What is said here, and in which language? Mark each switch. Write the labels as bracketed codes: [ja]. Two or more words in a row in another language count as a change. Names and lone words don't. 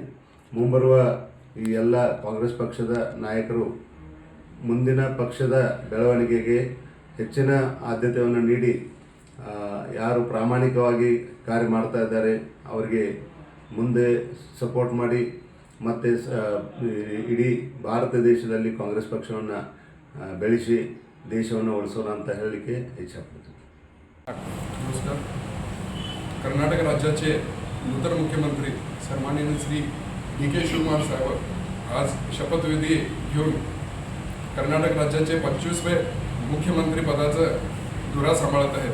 [kn] ಮುಂಬರುವ ಈ ಎಲ್ಲ ಕಾಂಗ್ರೆಸ್ ಪಕ್ಷದ ನಾಯಕರು ಮುಂದಿನ ಪಕ್ಷದ ಬೆಳವಣಿಗೆಗೆ ಹೆಚ್ಚಿನ ಆದ್ಯತೆಯನ್ನು ನೀಡಿ ಯಾರು ಪ್ರಾಮಾಣಿಕವಾಗಿ ಕಾರ್ಯ ಮಾಡ್ತಾ ಇದ್ದಾರೆ ಅವರಿಗೆ ಮುಂದೆ ಸಪೋರ್ಟ್ ಮಾಡಿ ಮತ್ತು ಇಡೀ ಭಾರತ ದೇಶದಲ್ಲಿ ಕಾಂಗ್ರೆಸ್ ಪಕ್ಷವನ್ನು ಬೆಳೆಸಿ ದೇಶವನ್ನು उळसोना ಅಂತ ಹೇಳಲಿಕ್ಕೆ इच्छापಡ್ತೀನಿ. [mr] नमस्कार. कर्नाटक राज्याचे नूतन मुख्यमंत्री सन्माननीय श्री डी के शिवकुमार साहेब आज शपथविधी घेऊन कर्नाटक राज्याचे 25वे मुख्यमंत्री पदाचा धुरा सांभाळत आहेत.